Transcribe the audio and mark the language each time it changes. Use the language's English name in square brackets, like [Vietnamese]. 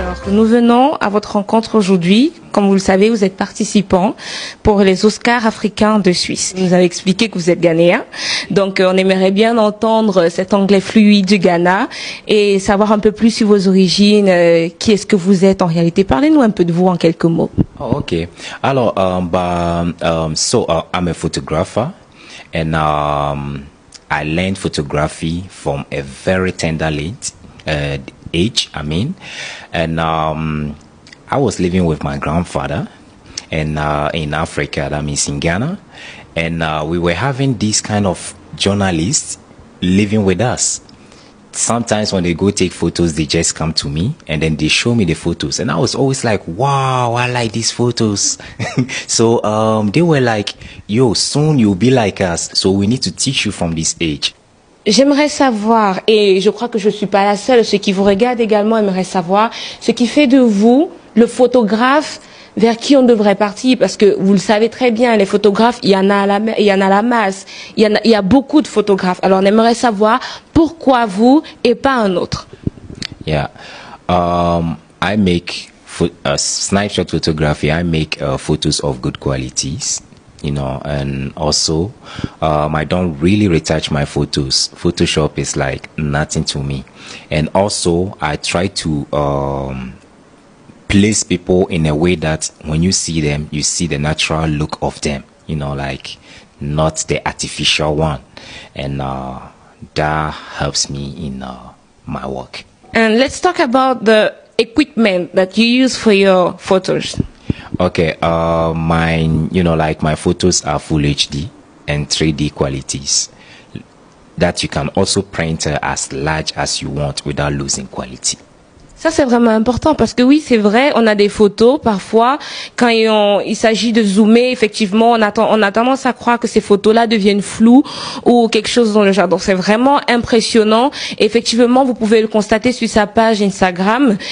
[French] nous venons à votre rencontre aujourd'hui. Comme vous le savez, vous êtes participant pour les Oscars africains de Suisse. Vous nous avez expliqué que vous êtes ghanéen. Donc, on aimerait bien entendre cet anglais fluide du Ghana et savoir un peu plus sur vos origines. Qui est-ce que vous êtes en réalité? Parlez-nous un peu de vous en quelques mots. [English] Oh, okay. Alors, I'm a photographer, and I learned photography from a very tender age. And I was living with my grandfather, and in Africa, that means in Ghana, and we were having these kind of journalists living with us. Sometimes when they go take photos, they just come to me and then they show me the photos, and I was always like, wow, I like these photos. So they were like, yo, soon you'll be like us, so we need to teach you from this age. [French] J'aimerais savoir, et je crois que je ne suis pas la seule, ceux qui vous regardent également aimeraient savoir ce qui fait de vous le photographe vers qui on devrait partir, parce que vous le savez très bien, les photographes, il y en a la masse, il y a beaucoup de photographes. Alors on aimerait savoir pourquoi vous et pas un autre. [English] Yeah, I make snapshot photography. I make photos of good qualities, you know, and also I don't really retouch my photos. Photoshop is like nothing to me, and also I try to place people in a way that when you see them, you see the natural look of them, you know, like not the artificial one. And that helps me in my work. And let's talk about the equipment that you use for your photos. Okay, mine, you know, like my photos are full HD and 3D qualities that you can also print as large as you want without losing quality. [French] Ça, c'est vraiment important parce que oui, c'est vrai, on a des photos parfois, quand il s'agit de zoomer, effectivement, on a tendance à croire que ces photos-là deviennent floues ou quelque chose dans le genre. Donc, c'est vraiment impressionnant. Et effectivement, vous pouvez le constater sur sa page Instagram.